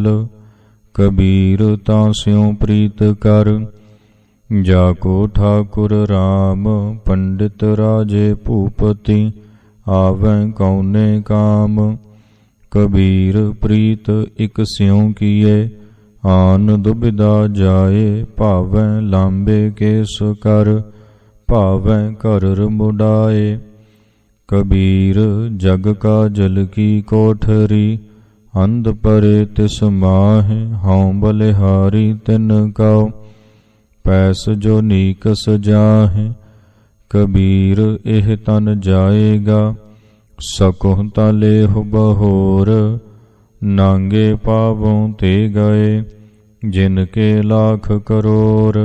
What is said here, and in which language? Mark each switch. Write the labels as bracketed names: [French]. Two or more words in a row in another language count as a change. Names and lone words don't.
[Punjabi] ਕਬੀਰ ਤਾਂ ਸਿਉ ਪ੍ਰੀਤ ਕਰ ਜਾ ਕੋ ਠਾਕੁਰ ਰਾਮ। ਪੰਡਿਤ ਰਾਜੇ ਭੂਪਤੀ ਆਵੈ ਕਉਨੇ ਕਾਮ। ਕਬੀਰ ਪ੍ਰੀਤ ਇਕ ਸਿਓਂ ਕਿਏ, ਆਨ ਦੁਬਿਧਾ ਜਾਏ। ਭਾਵੈਂ ਲਾਂਬੇ ਕੇਸ ਕਰ, ਭਾਵੈਂ ਕਰਰ ਮੁਡਾਏ। ਕਬੀਰ ਜਗ ਕਾ ਜਲ ਕੀ ਕੋਠਰੀ, ਅੰਧ ਪਰੇ ਤਿਸ ਮਾਹੇ। ਹਾਂ ਬਲਿਹਾਰੀ ਤਿਨ ਕੌ, ਪੈਸ ਜੋ ਨੀਕਸ ਜਾਹੇ। ਕਬੀਰ ਏਹ ਤਨ ਜਾਏਗਾ, ਸਕੁਹ ਤਾਲੇਹੁ ਬਹੋਰ। ਨਾਂਗੇ ਪਾਵੋਂ ਤੇ ਗਏ, ਜਿਨਕੇ ਲਾਖ ਕਰੋੜ।